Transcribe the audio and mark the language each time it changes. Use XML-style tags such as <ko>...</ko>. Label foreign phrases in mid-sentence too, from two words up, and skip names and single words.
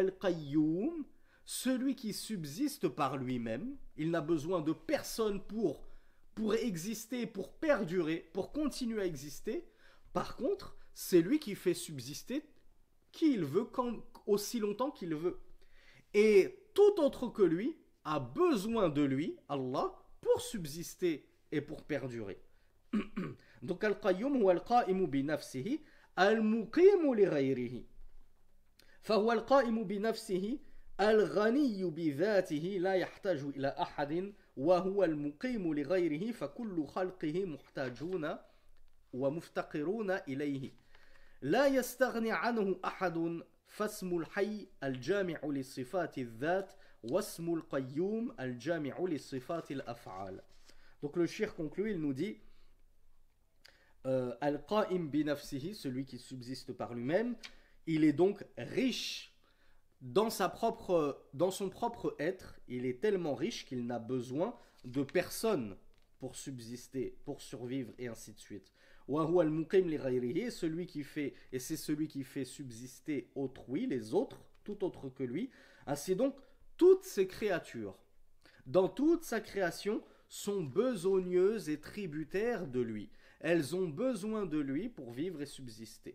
<fr>Donc Allah c'est Al-Qayyum, celui qui subsiste par lui-même, il n'a besoin de personne pour exister, pour perdurer, pour continuer à exister. Par contre, c'est lui qui fait subsister qui il veut, aussi longtemps qu'il veut. Et tout autre que lui a besoin de lui, Allah, pour subsister et pour perdurer.</fr> <ar>Donc القيوم هو القائم بنفسه المقيم لغيره. فهو القائم بنفسه الغني بذاته لا يحتاج إلى أحد وهو المقيم لغيره فكل خلقه محتاجون ومفتقرون إليه لا يستغني عنه أحد فاسم الحي الجامع لصفات الذات واسم القيوم الجامع لصفات الأفعال.</ar> <fr>Donc le shir conclut, il nous dit</fr> <ar>القائم بنفسه,</ar> <fr>celui qui subsiste par lui-même, il est donc riche dans son propre être, il est tellement riche qu'il n'a besoin de personne pour subsister, pour survivre et ainsi de suite.</fr> <ar>وهو المقيم لغيره,</ar> <fr>celui qui fait, et c'est celui qui fait subsister autrui, les autres, tout autre que lui. Ainsi donc, toutes ces créatures, dans toute sa création, sont besogneuses et tributaires de lui. Elles ont besoin de lui pour vivre et subsister.</fr>